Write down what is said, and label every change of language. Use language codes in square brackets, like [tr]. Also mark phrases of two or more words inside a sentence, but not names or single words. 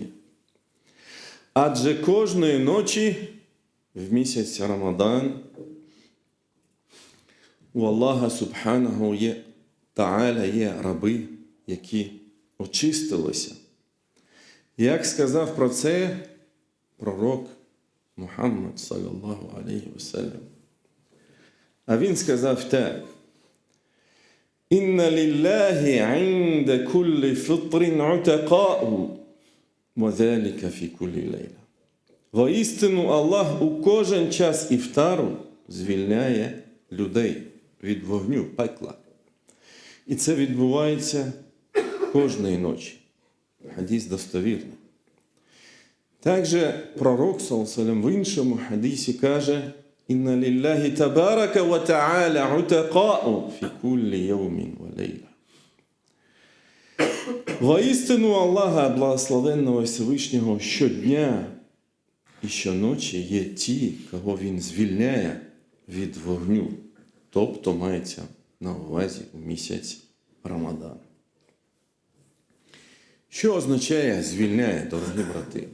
[uk] Адже кожної ночі в місяць Рамадан у Аллаха [ar] سبحانه وتعالى [uk] є раби, які очистилися. Як сказав про це пророк Мухаммад, [ar] صلى الله عليه وسلم. [uk] А він сказав так: [ar] «إن لله عند كل فطر عتقاء وذلك في كل ليلة». [uk] Воістину Аллах у кожен час іфтару звільняє людей від вогню, пекла. І це відбувається кожної ночі. Хадіс достовірний. Також пророк, саллаллаху в іншому хадісі каже: [ar] «إن لله تبارك وتعالى عتقاء في كل يوم وليلة». [uk] Воістину Аллаха, благословенного Всевишнього, щодня і щоночі є ті, кого Він звільняє від вогню. Тобто мається на увазі у місяць Рамадан. Що означає звільняє, дорогі брати?